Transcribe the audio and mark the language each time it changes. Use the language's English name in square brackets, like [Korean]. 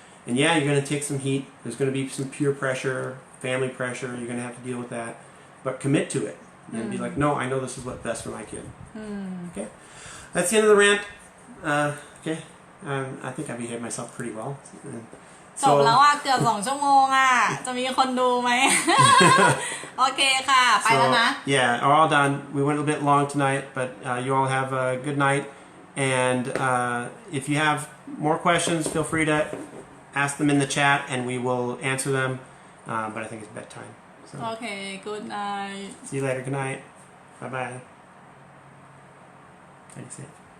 [English] And yeah, you're going to take some heat. There's going to be some peer pressure, family pressure. You're going to have to deal with that. But commit to it. And be like, no, I know this is what's best for my kid. Okay? That's the end of the rant. Okay? I think I behaved myself pretty well. [Thai] จบแล้วอ่ะเกือบ2 ชั่วโมงอ่ะจะมีคนดูไหม โอเคค่ะไปแล้วนะ [English] Yeah, we're all done. We went a bit long tonight, but you all have a good night. And if you have more questions, feel free to ask them in the chat and we will answer them. But I think it's bedtime. So. Okay, good night. See you later. Good night. Bye-bye. How do you say it?